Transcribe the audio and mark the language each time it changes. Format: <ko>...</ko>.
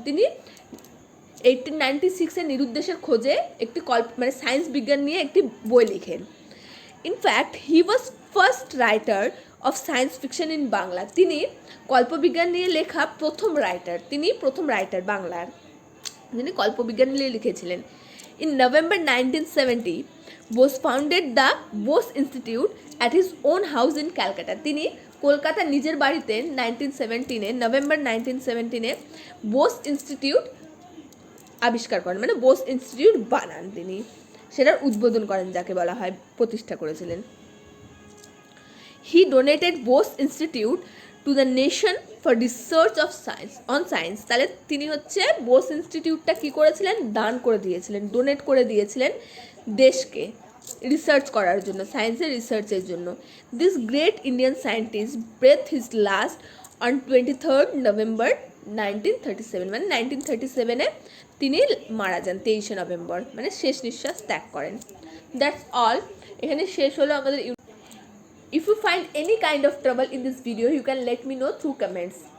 <bn>তিনি 1896-এ নিরুদ্দেশের খোঁজে একটি মানে সায়েন্স বিজ্ঞান নিয়ে একটি বই লিখেন।</bn> <en>In fact he was first writer of science fiction in Bangla.</en> <bn>তিনি কল্পবিজ্ঞান নিয়ে লেখা প্রথম রাইটার বাংলার, তিনি কল্পবিজ্ঞান নিয়ে লিখেছিলেন।</bn> <en>In November 1970, Bose founded the Bose Institute at his own house in Calcutta.</en> <bn>তিনি কলকাতা নিজের বাড়িতে নভেম্বর 1917-এ বোস ইনস্টিটিউট আবিষ্কার করেন, মানে বোস ইনস্টিটিউট বানান, তিনি সেটার উদ্বোধন করেন, যাকে বলা হয় প্রতিষ্ঠা করেছিলেন।</bn> <en>He donated Bose institute to the nation for research of science.</en> <bn>তাহলে তিনি হচ্ছে বোস ইনস্টিটিউটটা কী করেছিলেন, দান করে দিয়েছিলেন, ডোনেট করে দিয়েছিলেন দেশকে রিসার্চ করার জন্য, সায়েন্সের রিসার্চের জন্য।</bn> <en>this great Indian scientist breath his last on 23rd November 1937,</en> <bn>মানে 1937-এ তিনি মারা যান 23শে নভেম্বর, মানে শেষ নিঃশ্বাস ত্যাগ করেন।</bn> <en>that's all,</en> <bn>এখানে শেষ হলো আমাদের।</bn> <en>If you find any kind of trouble in this video, you can let me know through comments.</en>